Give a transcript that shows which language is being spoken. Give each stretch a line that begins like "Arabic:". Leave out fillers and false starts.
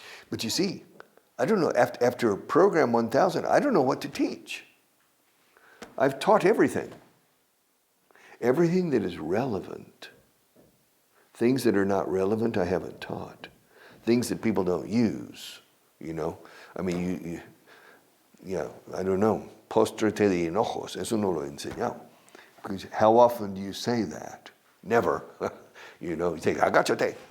English: But you see, I don't know, after program 1000, I don't know what to teach. I've taught everything. Everything that is relevant. Things that are not relevant, I haven't taught. Things that people don't use, you know. I mean, I don't know.
Spanish: Póstrate de enojos, eso no lo he enseñado.
English: Because how often do you say that? Never. You know, you say, agachate.